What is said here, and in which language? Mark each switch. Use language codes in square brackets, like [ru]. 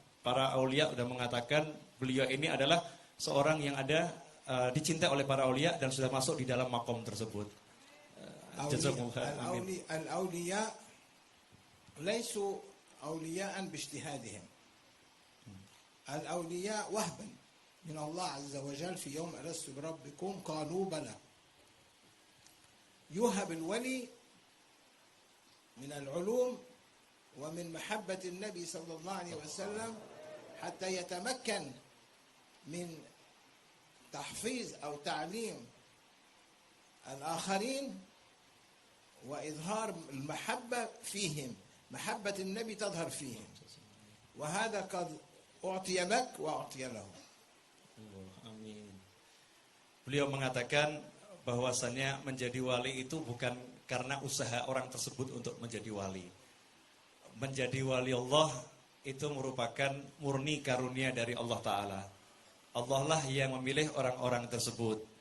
[id] Para aulia sudah mengatakan beliau ini adalah seorang yang ada dicintai oleh para aulia dan sudah masuk di dalam maqam tersebut. [ar] Al-auliya laisu أولياء باجتهادهم. الأولياء وهبا من الله عز وجل في يوم ألست بربكم قالوا بلى. يوهب الولي من العلوم ومن محبة النبي صلى الله عليه وسلم حتى يتمكن من تحفيظ أو تعليم الآخرين وإظهار المحبة فيهم. محبة النبي تظهر فيهم، وهذا قد أعطي لك وأعطي له. Amin. [id] Beliau mengatakan bahwasannya menjadi wali itu bukan karena usaha orang tersebut untuk menjadi wali. Menjadi wali Allah itu merupakan murni karunia dari Allah Ta'ala. Allah lah yang memilih orang-orang tersebut.